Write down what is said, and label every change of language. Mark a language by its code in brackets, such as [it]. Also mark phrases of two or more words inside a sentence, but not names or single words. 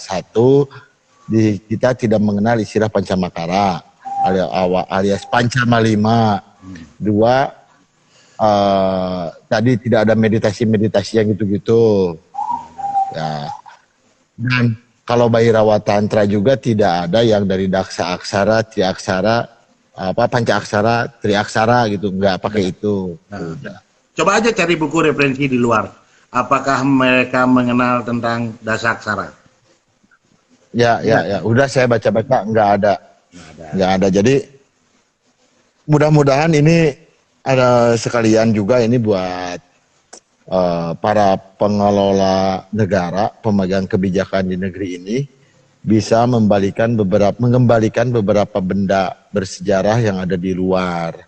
[id] Satu, kita tidak mengenal istilah Pancamakara alias Pancamalima. Dua, tadi tidak ada meditasi yang gitu-gitu. Ya. Dan kalau Bhairawa Tantra juga tidak ada yang dari daksa aksara, triaksara, panca aksara, triaksara gitu, nggak pakai itu. Udah. Coba aja cari buku referensi di luar. Apakah mereka mengenal tentang dasaksara? Ya. Udah saya baca-baca, nggak ada. Jadi mudah-mudahan ini ada sekalian juga ini buat para pengelola negara, pemegang kebijakan di negeri ini bisa mengembalikan beberapa benda bersejarah yang ada di luar.